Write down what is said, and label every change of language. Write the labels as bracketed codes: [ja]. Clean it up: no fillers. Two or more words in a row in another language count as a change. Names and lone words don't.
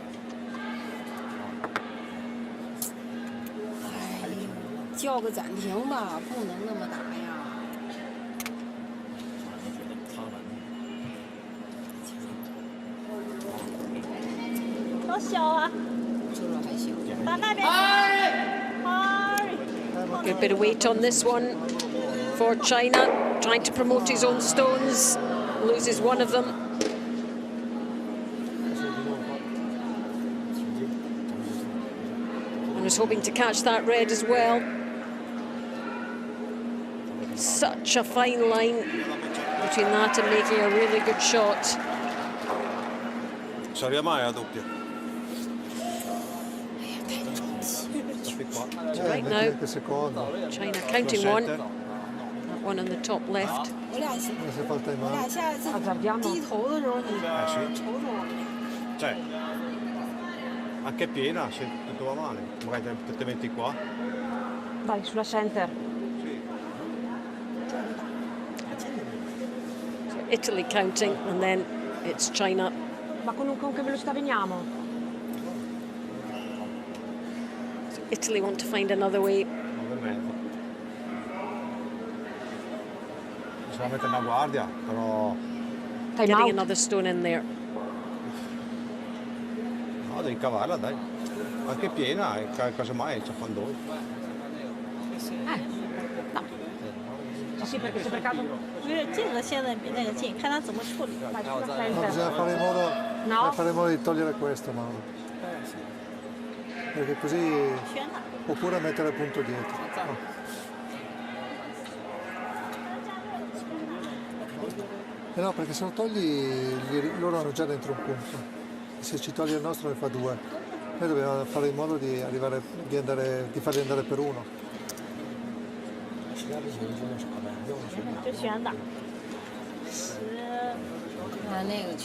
[zh] 哎呦，叫个暂停吧，不能那么打呀。好小啊！这还行。打那边。 [en] Good bit of weight on this one for China, trying to promote his own stones, loses one of them. And was hoping to catch that red as well. Such a fine line between that and making a really good shot. [it] Ci arriva mai la doppia? [en] Right now, China counting one. That one on the top left. [zh] 我俩 [it] se fa il time [zh] 我俩 [en] out. [zh] 下次低头的时候，你瞅瞅我们俩。 [it] Cioè, anche piena, se tutto va male. Magari te metti qua. Vai, sulla center. [en] Italy counting, and then it's China. [it] Ma con che velocità veniamo? [en] Italy want to find another way. [it] 9,5. Bisogna mettere una guardia, però... [en] Time Getting out. another stone in there. [it] No, devi cavarla, dai. Anche piena, e casomai ci fa noi. No. Sì, perché se per caso... [zh] 因为这个现在比那个近，看他怎么处理。 [it] Vai, sulla No, center. bisogna fare in modo, No. bisogna fare in modo di togliere questo, Mauro. Perché così... [zh] 圈他。 [it] Oppure mettere il punto dietro. No. No, perché se lo togli loro hanno già dentro un punto. Se ci togli il nostro ne fa 2. Noi dobbiamo fare in modo di arrivare, di farli andare per 1. [zh] 就选打。看那个球，